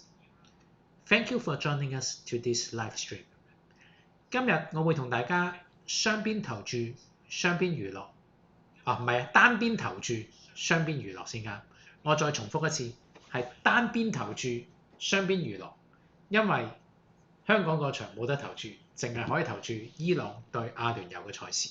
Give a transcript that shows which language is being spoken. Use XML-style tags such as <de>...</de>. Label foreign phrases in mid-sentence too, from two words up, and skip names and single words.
<en>Thank you for joining us to this live stream.</en> <yue>今日我會同大家雙邊投注、雙邊娛樂，唔係單邊投注、雙邊娛樂先啱。我再重複一次，係單邊投注、雙邊娛樂。因為香港個場冇得投注，淨係可以投注伊朗對阿聯酋嘅賽事。</yue>